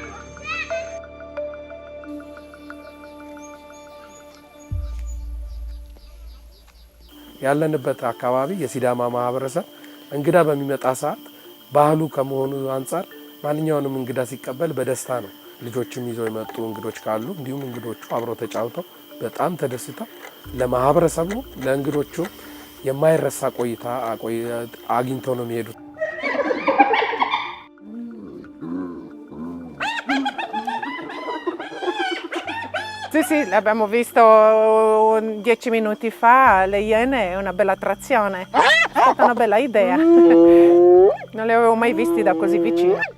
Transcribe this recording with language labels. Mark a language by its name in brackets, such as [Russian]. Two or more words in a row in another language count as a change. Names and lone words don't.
[Amharic] ያለንበት አካባቢ የሲዳማ ማህበረሰብ እንግዳ በሚመጣ ሰዓት ባህሉ ከመሆኑ አንፃር ማንኛውንም እንግዳ ሲቀበል በደስታ ነው። ልጆችም ይዘው የመጡ እንግዶች ካሉ እንዲሁም እንግዶቹ አብረው ተጫውተው በጣም ተደስተው ለማህበረሰቡ ለእንግዶቹ የማይረሳ ቆይታ አግኝተው ነው የሚሄዱት። [Italian] Sì, l'abbiamo visto 10 minuti fa, le Iene è una bella attrazione, è stata una bella idea, non le avevo mai visti da così vicino.